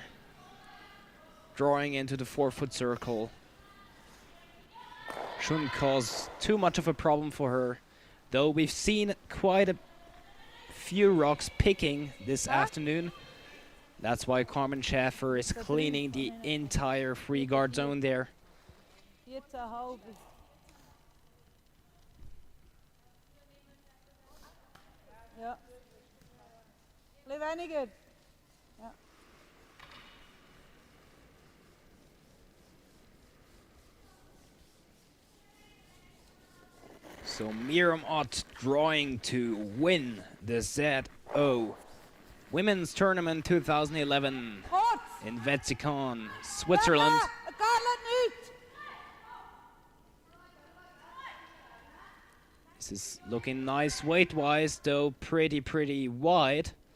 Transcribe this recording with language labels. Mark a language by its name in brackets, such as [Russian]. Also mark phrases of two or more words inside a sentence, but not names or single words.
[English] Drawing into the 4-foot circle shouldn't cause too much of a problem for her, though we've seen quite a few rocks picking this afternoon. That's why Carmen Schäfer is cleaning the entire free guard zone there. Ja. Blijf einigen. Ja. So Miramot drawing to win the ZO Women's Tournament 2011 in Wetzikon, Switzerland. This is looking nice weight-wise, though pretty wide.